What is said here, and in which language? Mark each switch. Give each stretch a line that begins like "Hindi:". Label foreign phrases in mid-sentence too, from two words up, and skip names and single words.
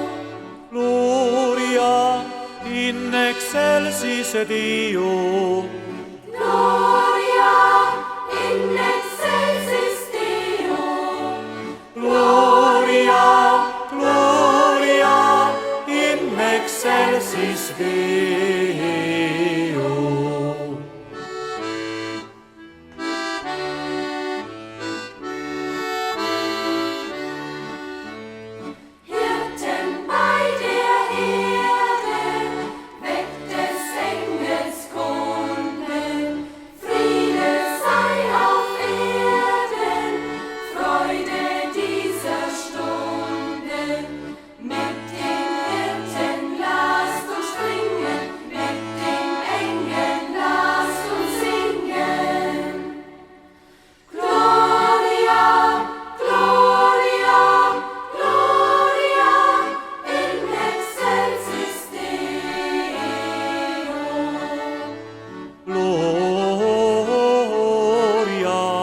Latin: Gloria in excelsis Deo, Gloria in excelsis Deo, Gloria, Gloria in excelsis Deo.
German: Hirten bei der Herde, weckt des Engels Kunden, Friede sei auf Erden, Freude dieser Stunde. Mit den Hirten lasst uns springen, mit den Engeln lasst uns singen.
Latin: Gloria, Gloria, Gloria in excelsis Deo. Gloria